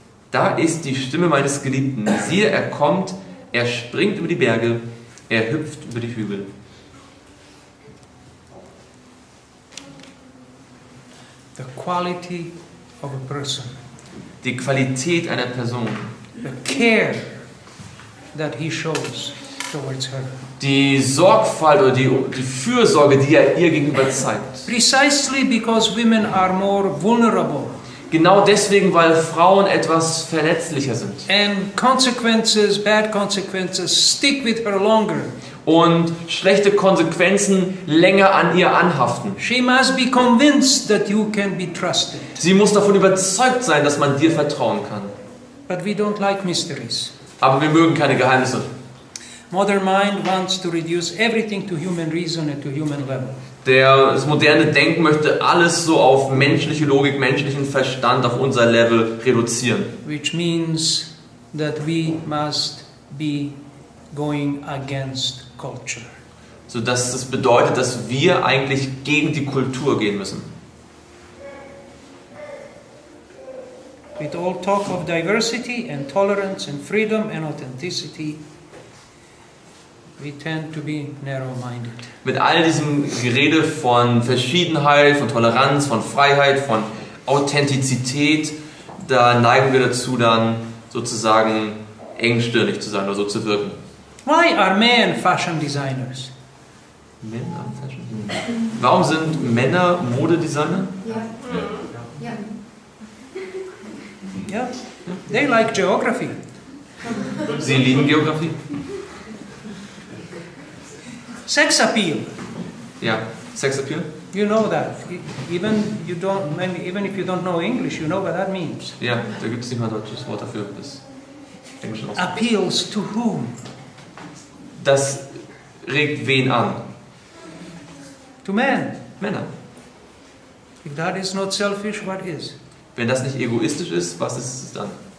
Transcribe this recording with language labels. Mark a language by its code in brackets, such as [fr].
[de] Da ist die Stimme meines Geliebten. Siehe, er kommt, er springt über die Berge, er hüpft über die Hügel. [en] The quality of a person. [de] Die Qualität einer Person. [en] The care that he shows towards her. [de] Die Sorgfalt oder die Fürsorge, die er ihr gegenüber zeigt. [en] Precisely because women are more vulnerable. [de] Genau deswegen, weil Frauen etwas verletzlicher sind. [en] And consequences, bad consequences, stick with her longer. [de] Und schlechte Konsequenzen länger an ihr anhaften. [en] She must be convinced that you can be trusted. [de] Sie muss davon überzeugt sein, dass man dir vertrauen kann. [en] But we don't like mysteries. [de] Aber wir mögen keine Geheimnisse. [en] Modern mind wants to reduce everything to human reason and to human level. [de] Das moderne Denken möchte alles so auf menschliche Logik, menschlichen Verstand, auf unser Level reduzieren. [en] Which means that we must be going against culture. [de] Sodass das bedeutet, dass wir eigentlich gegen die Kultur gehen müssen. [en] With all talk of diversity and tolerance and freedom and authenticity, we tend to be narrow-minded. [de] Mit all diesem Gerede von Verschiedenheit, von Toleranz, von Freiheit, von Authentizität, da neigen wir dazu, dann sozusagen engstirnig zu sein oder so zu wirken. [en] Why are men fashion designers? [de] Männer Fashion? Warum sind Männer Modedesigner? [en] Yeah, they like geography. [de] Sie lieben Geografie? [en] Sex appeal. [de] Ja. Sex Appeal? [en] You know that. Even if you don't know English, you know what that means. [de] Ja, da gibt es nicht mal ein deutsches Wort dafür. Das Englische aus. [en] Appeals to whom? [de] Das regt wen an? [en] To men. [de] Männer. [en] If that is not selfish, what is? [de] Wenn das nicht egoistisch ist, was ist es dann?